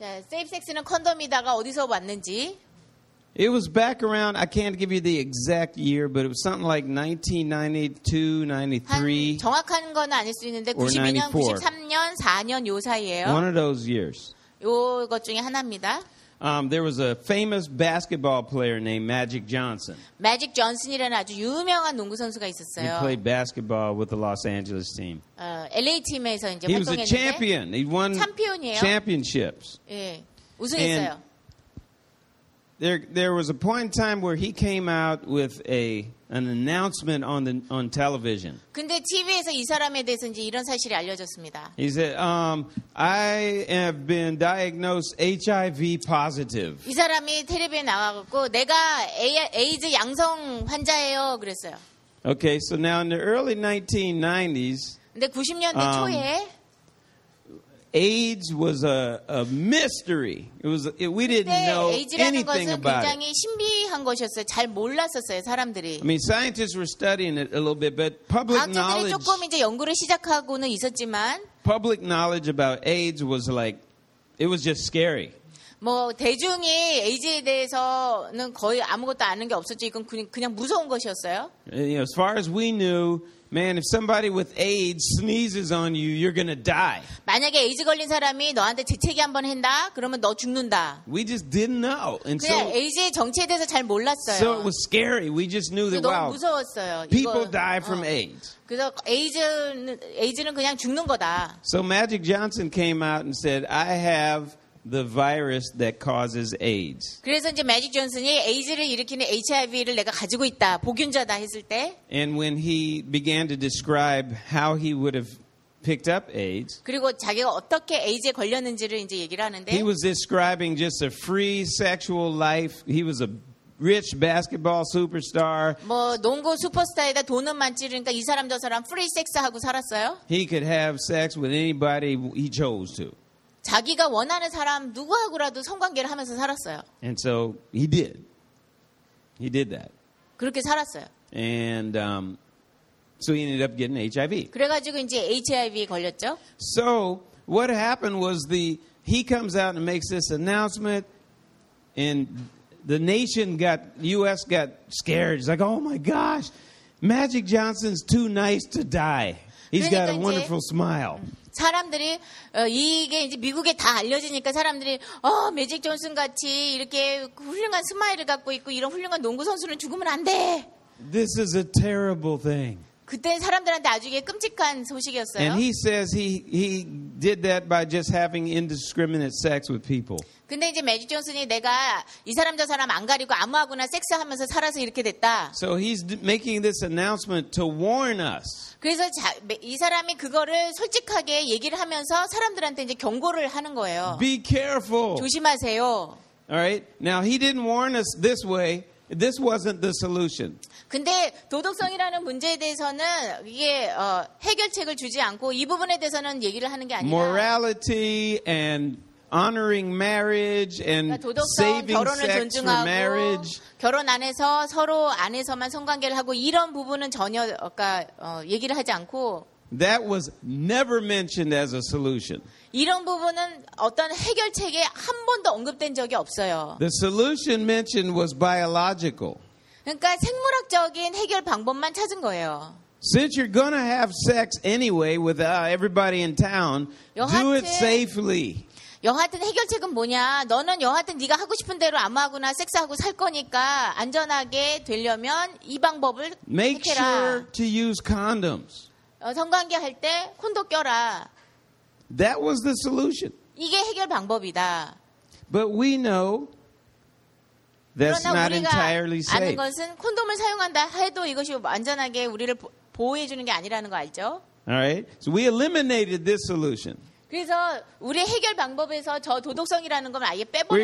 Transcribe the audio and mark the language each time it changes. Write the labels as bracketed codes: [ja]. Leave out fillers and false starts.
[en] Safe sex [ko] 는 콘돔이다가 어디서 왔는지. [en] It was back around, I can't give you the exact year, but it was something like 1992, 93. [ko] 92년, 93년, 4년 요 사이에요. [en] One of those years. [ko] 요것 중에 하나입니다. [en] There was a famous basketball player named Magic Johnson. [ko] Magic Johnson이라는 아주 유명한 농구 선수가 있었어요. [en] He played basketball with the Los Angeles team. [ko] LA 팀에서 이제 활동했는데. [en] He was a champion. He won championships. [ko] 예, 우승했어요. [en] There was a point in time where he came out with an announcement on television. [ko] 근데 TV에서 이 사람에 대해서 이제 이런 사실이 알려졌습니다. [en] He said, I have been diagnosed HIV positive. [ko] 이 사람이 텔레비에 나와갖고 내가 에이즈 양성 환자예요 그랬어요. [en] Okay, so now in the early 1990s. [ko] 근데 90년대 초에 [en] AIDS was a mystery. We didn't know anything about it. [ko] 굉장히 신비한 것이었어요. 잘 몰랐었어요, 사람들이. [en] I mean, scientists were studying it a little bit, but public knowledge. [ko] 과학자들이 조금 이제 연구를 시작하고는 있었지만. [en] Public knowledge about AIDS was like, it was just scary. [ko] 뭐 대중이 AIDS에 대해서는 거의 아무것도 아는 게 없었죠. 이건 그냥 무서운 것이었어요. [en] As far as we knew. Man, if somebody with AIDS sneezes on you, you're gonna die. [ko] 만약에 AIDS 걸린 사람이 너한테 재채기 한번 한다, 그러면 너 죽는다. [en] We just didn't know. [ko] And 그냥 AIDS의 정체에 대해서 잘 몰랐어요. [en] So it was scary. We just knew that. [ko] 너무 무서웠어요. [en] People die from AIDS. [ko] 그래서 AIDS는 그냥 죽는 거다. [en] So Magic Johnson came out and said, "I have the virus that causes AIDS." [ko] 그래서 이제 매직 존슨이 AIDS를 일으키는 HIV를 내가 가지고 있다, 보균자다 했을 때. [en] And when he began to describe how he would have picked up AIDS. [ko] 그리고 자기가 어떻게 AIDS에 걸렸는지를 이제 얘기를 하는데. [en] He was describing just a free sexual life. He was a rich basketball superstar. [ko] 뭐 농구 슈퍼스타에다 돈은 많지 그러니까 이 사람 저 사람 프리 섹스 하고 살았어요. [en] He could have sex with anybody he chose to. [ko] 자기가 원하는 사람 누구하고라도 성관계를 하면서 살았어요. [en] And so he did. He did that. [ko] 그렇게 살았어요. [en] And so he ended up getting HIV. [ko] 그래가지고 이제 HIV에 걸렸죠. [en] So what happened was he comes out and makes this announcement, and the nation got U.S. got scared. It's like, oh my gosh, Magic Johnson's too nice to die. He's got a wonderful smile. [ko] 사람들이 이게 이제 미국에 다 알려지니까 사람들이 매직 존슨 같이 이렇게 훌륭한 스마일을 갖고 있고 이런 훌륭한 농구 선수는 죽으면 안 돼. [en] This is a terrible thing. [ko] 그때 사람들한테 아주 끔찍한 소식이었어요. [en] And he says he did that by just having indiscriminate sex with people. [ko] 근데 이제 매직 존슨이 내가 이 사람 저 사람 안 가리고 아무하고나 섹스하면서 살아서 이렇게 됐다. [en] So he's making this announcement to warn us. [ko] 그래서 이 사람이 그거를 솔직하게 얘기를 하면서 사람들한테 이제 경고를 하는 거예요. [en] Be careful. [ko] 조심하세요. [en] All right. Now he didn't warn us this way. This wasn't the solution. [ko] 근데 도덕성이라는 문제에 대해서는 이게 해결책을 주지 않고 이 부분에 대해서는 얘기를 하는 게 아니라. [en] Morality and honoring marriage and [ko] 도덕성, [en] saving sex for marriage. [ko] 결혼 안에서 서로 안에서만 성관계를 하고 이런 부분은 전혀 아까 얘기를 하지 않고. [en] That was never mentioned as a solution. [ko] 이런 부분은 어떤 해결책에 한 번도 언급된 적이 없어요. [en] The solution mentioned was biological. [ko] 그러니까 생물학적인 해결 방법만 찾은 거예요. [en] Since you're gonna have sex anyway with everybody in town, [ko] 여하튼, [en] do it safely. [ko] 여하튼 해결책은 뭐냐? 너는 여하튼 네가 하고 싶은 대로 아무하고나 섹스하고 살 거니까 안전하게 되려면 이 방법을 [en] Make [ko] 해라. [en] Sure to use condoms. [ko] 성관계 할 때 콘도 껴라. [en] That was the solution. [ko] 이게 해결 방법이다. [en] But we know that's not entirely safe. [ko] 아는 것은 콘돔을 사용한다 해도 이것이 안전하게 우리를 보호해 주는 게 아니라는 거 알죠? [en] All right. So we eliminated this solution. [ko] 그래서 우리 해결 방법에서 저 도덕성이라는 건 아예 빼버렸어요.